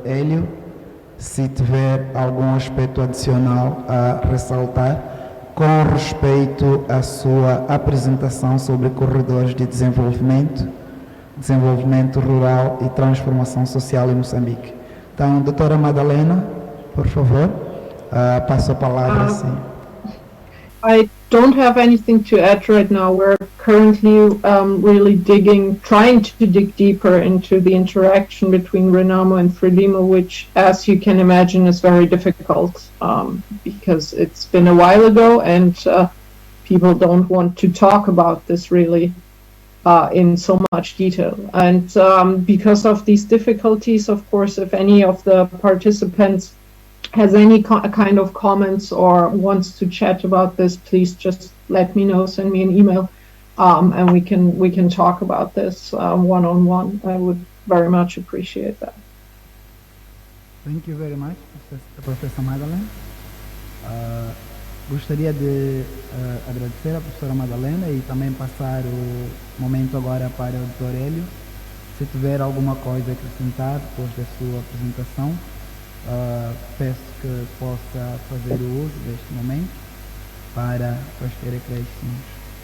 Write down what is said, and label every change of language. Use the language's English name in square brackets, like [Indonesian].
[Portuguese] Hélio, se tiver algum aspecto adicional a ressaltar com respeito à sua apresentação sobre corredores de desenvolvimento rural e transformação social em Moçambique. Então, doutora Madalena, por favor, passo a palavra, sim. [English] I don't have anything to add right now. We're currently really trying to dig deeper into the interaction between Renamo and Frelimo, which, as you can imagine, is very difficult because it's been a while ago and people don't want to talk about this really in so much detail. And because of these difficulties, of course, if any of the participants has any kind of comments or wants to chat about this, please just let me know, send me an email, and we can talk about this one-on-one. I would very much appreciate that. Thank you very much, Professor Madalena. [Portuguese] Gostaria de agradecer a professora Madalena e também passar o momento agora para o Dr. Hélio. Se tiver alguma coisa a acrescentar depois da sua apresentação, peço que possa fazer o uso deste momento para quaisquer acréscimos.